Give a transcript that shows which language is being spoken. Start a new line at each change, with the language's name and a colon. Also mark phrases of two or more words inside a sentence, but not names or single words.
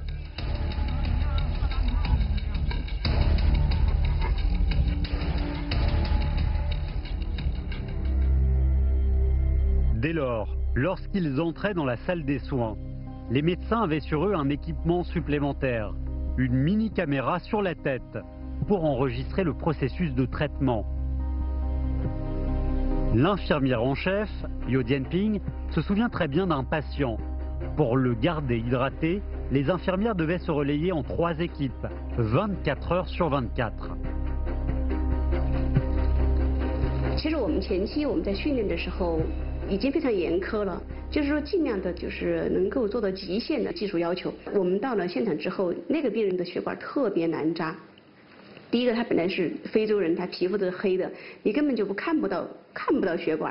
French: Dès lors, lorsqu'ils entraient dans la salle des soins, les médecins avaient sur eux un équipement supplémentaire, une mini-caméra sur la tête, pour enregistrer le processus de traitement. L'infirmière en chef, Yo Dianping, se souvient très bien d'un patient. Pour le garder hydraté, les infirmières devaient se relayer en 3 équipes, 24 heures sur 24.
Chinese: 其实我们前期我们在训练的时候已经非常严苛了，就是说尽量的就是能够做到极限的技术要求。我们到了现场之后，那个病人的血管特别难扎。第一个，他本来是非洲人，他皮肤都是黑的，你根本就看不到血管。